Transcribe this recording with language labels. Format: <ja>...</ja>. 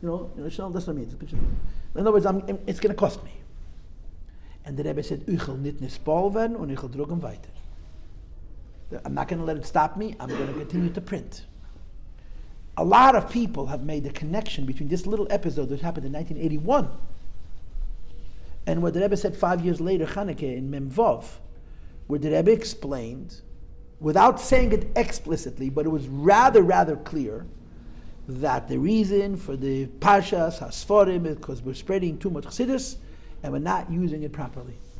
<en>You know, that's what it means. In other words, it's going to cost me. And the Rebbe said,</en> <yi>ich will nicht nispal werden und ich will drucken weiter.</yi> <en>I'm not going to let it stop me. I'm going to continue to print. A lot of people have made the connection between this little episode that happened in 1981 and what the Rebbe said 5 years later, Chanukah, in Mem Vav, where the Rebbe explained, without saying it explicitly, but it was rather clear, that the reason for the Parshas HaSefarim is because we're spreading too much Chassidus and we're not using it properly.</en>